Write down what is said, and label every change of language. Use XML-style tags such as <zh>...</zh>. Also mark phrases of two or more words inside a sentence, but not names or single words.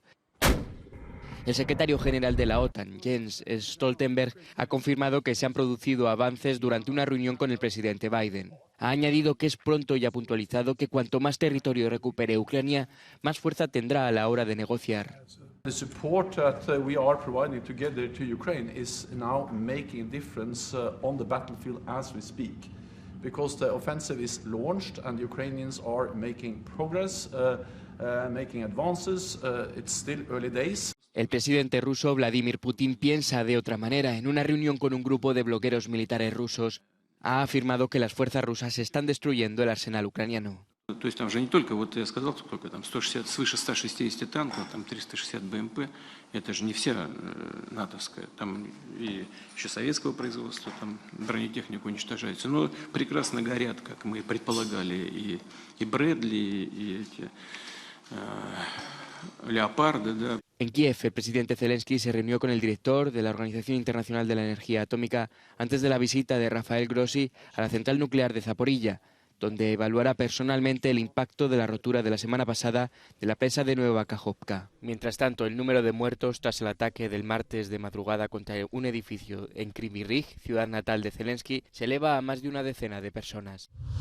<es>El secretario general de la OTAN, Jens Stoltenberg, ha confirmado que se han producido avances durante una reunión con el presidente Biden. Ha añadido que es pronto y ha puntualizado que cuanto más territorio recupere Ucrania, más fuerza tendrá a la hora de negociar.</es> <en>The support that we are providing together to Ukraine is now making a difference on the battlefield as we speak, because the offensive is launched and the Ukrainians are making progress, making advances. It's still early days.</en> <es>El presidente ruso Vladimir Putin piensa de otra manera. En una reunión con un grupo de blogueros militares rusos, ha afirmado que las fuerzas rusas están destruyendo el arsenal ucraniano.</es> <ru>То есть там же не только, вот я сказал, сколько там, 160, свыше 160 танков, там 360 БМП, это же не вся натовская, там и еще советского производства, там бронетехника уничтожается. Но прекрасно горят, как мы предполагали, и Брэдли, и эти Леопарды, да.</ru> <es>En Kiev, el presidente Zelensky se reunió con el director de la Organización Internacional de la Energía Atómica antes de la visita de Rafael Grossi a la central nuclear de Zaporilla, donde evaluará personalmente el impacto de la rotura de la semana pasada de la presa de Nueva Kajovka. Mientras tanto, el número de muertos tras el ataque del martes de madrugada contra un edificio en Kryvyi Rih, ciudad natal de Zelensky, se eleva a más de una decena de personas.</es>